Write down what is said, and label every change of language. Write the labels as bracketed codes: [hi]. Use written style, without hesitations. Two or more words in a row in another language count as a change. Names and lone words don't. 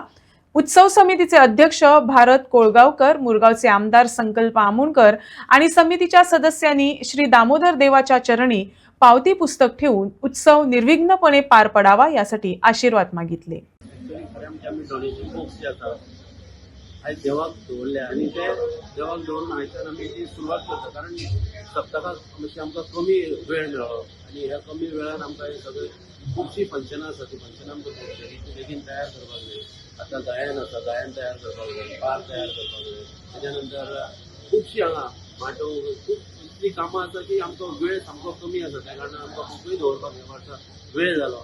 [mr] उत्सव समितीचे अध्यक्ष भारत कोळगावकर, मुरगावचे आमदार संकल्प आमुणकर आणि समितीच्या सदस्यांनी श्री दामोदर देवाच्या चरणी पावती पुस्तक ठेवून उत्सव निर्विघ्नपणे पार पडावा यासाठी आशीर्वाद मागितले। [kok] आज देवाक दवरल्या आणि ते देवाक दवरून आयच्यान आमी ती सुरवात करता, कारण सप्तकाक मातशी आमकां कमी वेळ मेळ्ळो आणि ह्या कमी वेळान आमकां हे सगळे खुबशीं फंक्शनां आसा, ती फंक्शनां आमकां ती बेगीन तयार करपाक जाय। आतां गायन आसा, गायन तयार करपाक जाय, पार तयार करपाक जाय, तेच्या नंतर खुबशीं हांगा माटोव खूब इतली कामां आसा की आमकां वेळ सामको कमी आसा, त्या कारणान आमकां बुकूय दवरपाक ह्या वर्सा वेळ जालो।